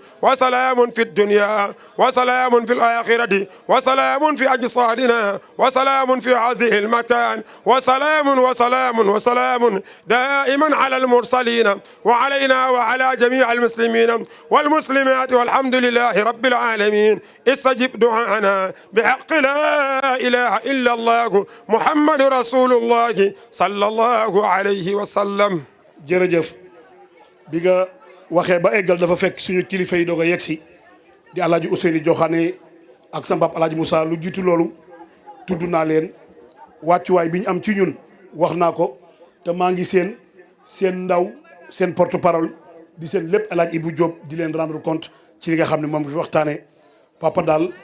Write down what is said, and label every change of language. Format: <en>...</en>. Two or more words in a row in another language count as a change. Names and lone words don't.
<ar>وسلام في الدنيا وسلام في الآخرة وسلام في أجسادنا وسلام في هذه المكان وسلام وسلام وسلام دائما على المرسلين وعلينا وعلى جميع المسلمين والمسلمات والحمد لله رب العالمين استجب دعاءنا بحق لا إله إلا الله محمد رسول الله صلى الله عليه وسلم.</ar> <wo>jërëjëf bi nga waxee ba eggal dafa fekk suñu kilifa yi doog a yegg si di El Hadj Ousseynou Diokhané ak sa mbab El Hadj Moussa lu jiitu loolu tudd naa leen wàccuwaay bi ñu am ci ñun wax naa ko te maa ngi seen ndaw seen</wo> <fr>porte parole</fr> <wo>di seen lépp El Hadj Ibou Diop di leen</wo> <fr>rendre compte</fr> <wo>ci li nga xam ne moom fi waxtaanee papa daal</wo>